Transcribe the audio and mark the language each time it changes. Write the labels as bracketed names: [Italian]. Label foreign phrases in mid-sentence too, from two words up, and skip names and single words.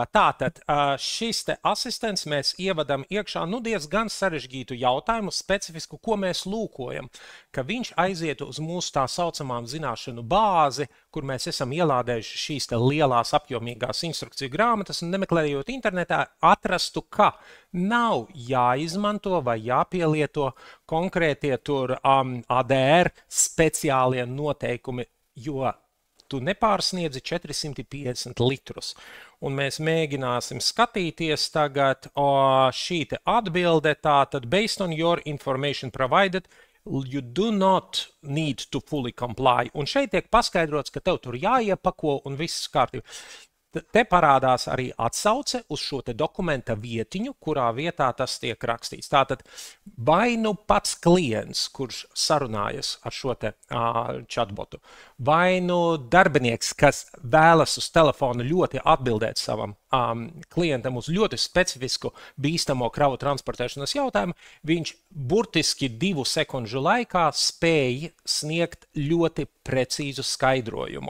[Latvian] Tātad šis te asistents mēs ievadam iekšā diezgan sarežģītu jautājumu, specifisku, ko mēs lūkojam, ka viņš aizietu uz mūsu tā saucamām zināšanu bāzi, kur mēs esam ielādējuši šīs te lielās apjomīgās instrukciju grāmatas un nemeklējot internetā atrastu, ka nav jāizmanto vai jāpielieto konkrētie tur ADR speciālie noteikumi, jo tu nepārsniedzi 450 litrus. Un mēs mēģināsim skatīties tagad šī te atbilde, tātad [English] based on your information provided, you do not need to fully comply. [Latvian] Un šeit tiek paskaidrots, ka tev tur jāiepako un viss kārtībā. Te parādās arī atsauce uz šo te dokumenta vietiņu, kurā vietā tas tiek rakstīts. Tātad vai nu pats klients, kurš sarunājas ar šo te chatbotu, vai nu darbinieks, kas vēlas uz telefonu ļoti atbildēt savam klientam uz ļoti specifisku bīstamo kravu transportēšanas jautājumu, viņš burtiski 2 sekundžu laikā spēja sniegt ļoti precīzu skaidrojumu.